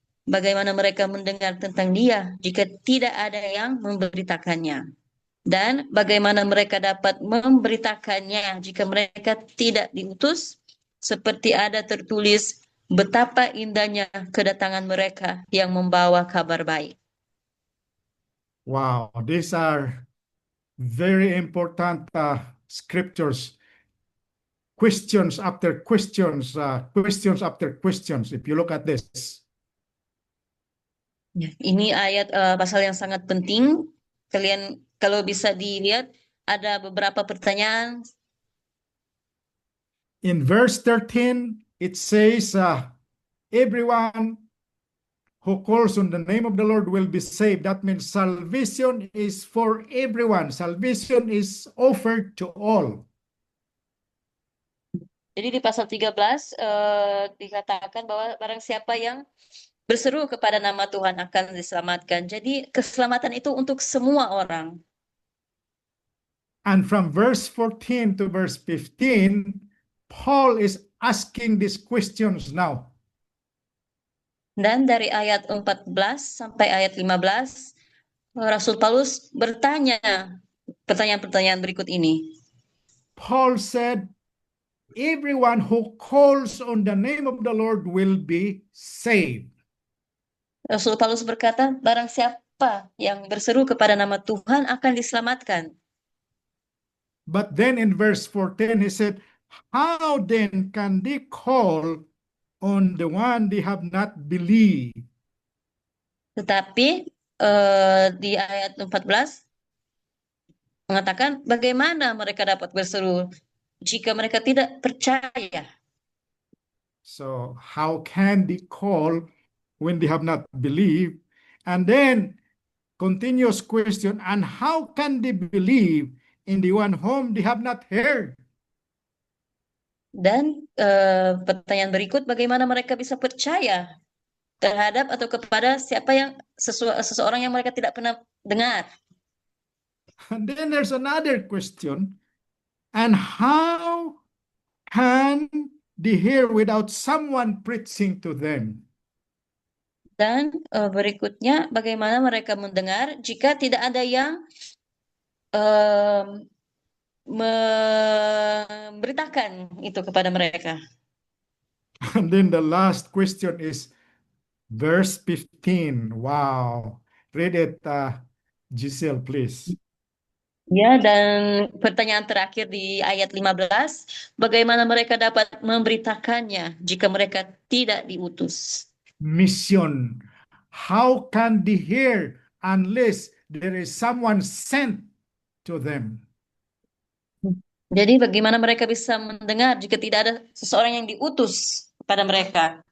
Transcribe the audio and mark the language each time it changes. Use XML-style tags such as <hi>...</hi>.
<id>Bagaimana mereka mendengar tentang Dia jika tidak ada yang memberitakannya? Dan bagaimana mereka dapat memberitakannya jika mereka tidak diutus? Seperti ada tertulis, betapa indahnya kedatangan mereka yang membawa kabar baik.</id> <en>Wow, these are very important scriptures. Questions after questions, questions after questions. If you look at this.</en> <id>Ya, ini ayat pasal yang sangat penting. Kalian Kalau bisa dilihat, ada beberapa pertanyaan.</id> <en>In verse 13, it says, everyone who calls on the name of the Lord will be saved. That means salvation is for everyone. Salvation is offered to all.</en> <id>Jadi di pasal 13 dikatakan bahwa barang siapa yang berseru kepada nama Tuhan akan diselamatkan. Jadi keselamatan itu untuk semua orang.</id> <en>And from verse 14 to verse 15, Paul is asking these questions now.</en> <id>Dan dari ayat 14 sampai ayat 15, Rasul Paulus bertanya pertanyaan-pertanyaan berikut ini.</id> <en>Paul said, everyone who calls on the name of the Lord will be saved.</en> <id>Rasul Paulus berkata, barang siapa yang berseru kepada nama Tuhan akan diselamatkan.</id> <en>But then in verse 14, he said, how then can they call on the one they have not believed?</en> <id>Tetapi di ayat 14 mengatakan bagaimana mereka dapat berseru jika mereka tidak percaya.</id> <en>So how can they call when they have not believed? And then continuous question, and how can they believe in the one whom they have not heard?</en> <id>Dan pertanyaan berikut, bagaimana mereka bisa percaya terhadap atau kepada siapa yang seseorang yang mereka tidak pernah dengar.</id> <en>And then there's another question, and how can they hear without someone preaching to them?</en> <id>Dan berikutnya, bagaimana mereka mendengar jika tidak ada yang memberitakan itu kepada mereka.</id> <en>And then the last question is verse 15. Wow. Read it, Giselle, please.</en> <id>Ya, dan pertanyaan terakhir di ayat 15, bagaimana mereka dapat memberitakannya jika mereka tidak diutus?</id> <en>Mission. How can they hear unless there is someone sent to them?</en> <id>Jadi bagaimana mereka bisa mendengar jika tidak ada seseorang yang diutus kepada mereka?</id>